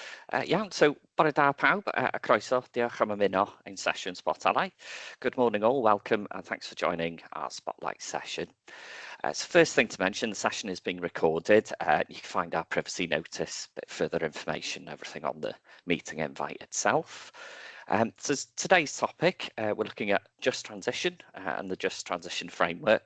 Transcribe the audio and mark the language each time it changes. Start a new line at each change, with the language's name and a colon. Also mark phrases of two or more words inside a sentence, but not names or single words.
Welsh: Iawn, so bore da pawb, a croeso, diolch am ymuno ein sesiwn Sbotolau.
English: Good morning all, welcome and thanks for joining our Spotlight session. So first thing to mention, the session is being recorded. You can find our privacy notice, a bit further information, everything on the meeting invite itself. So today's topic, we're looking at just transition and the just transition framework.